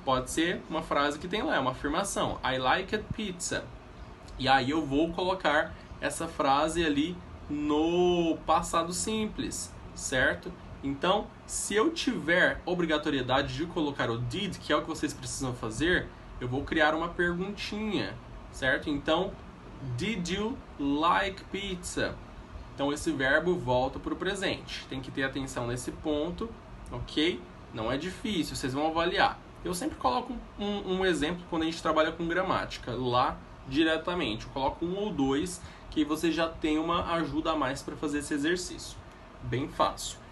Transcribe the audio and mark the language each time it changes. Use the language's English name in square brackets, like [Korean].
[Portuguese] Pode ser uma frase que tem lá, é uma afirmação. [English] I like it pizza. [Portuguese] E aí eu vou colocar essa frase ali no passado simples, certo? Então, se eu tiver obrigatoriedade de colocar o did, que é o que vocês precisam fazer, eu vou criar uma perguntinha, certo? [English] Então, did you like pizza? [Portuguese] Então, esse verbo volta para o presente. Tem que ter atenção nesse ponto, ok? Não é difícil, vocês vão avaliar. Eu sempre coloco um exemplo quando a gente trabalha com gramática, lá diretamente. Eu coloco 1 ou 2, que você já tem uma ajuda a mais para fazer esse exercício. Bem fácil.